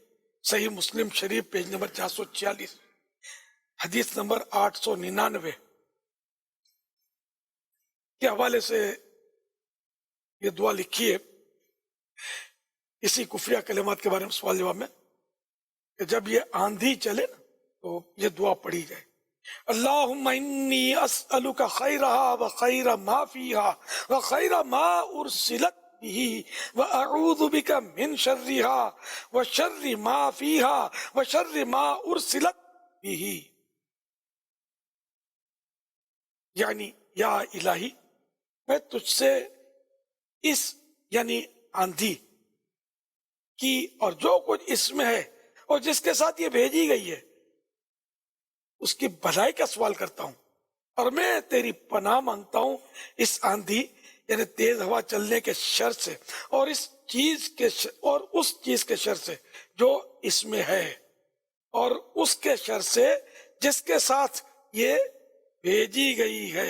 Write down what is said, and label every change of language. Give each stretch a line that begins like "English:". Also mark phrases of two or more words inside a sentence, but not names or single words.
Urdu: صحیح مسلم شریف پیج نمبر 446 حدیث نمبر 899 کے حوالے سے یہ دعا لکھی ہے اسی کفریہ کلمات کے بارے میں سوال جواب میں کہ جب یہ آندھی چلے تو یہ دعا پڑھی جائے.
Arabic: اللہم انی اسألک خیرہا و خیر ما فیہا و خیر ما ارسلت به و اعوذ بک من شرہا و شر ما فیہا و شر ما ارسلت به.
Urdu: یعنی یا الہی، میں تجھ سے اس یعنی آندھی کی اور جو کچھ اس میں ہے اور جس کے ساتھ یہ بھیجی گئی ہے اس کی بھلائی کا سوال کرتا ہوں، اور میں تیری پناہ مانگتا ہوں اس آندھی یعنی تیز ہوا چلنے کے شر سے اور اس چیز کے شر سے جو اس میں ہے اور اس کے شر سے جس کے ساتھ یہ بھیجی گئی ہے۔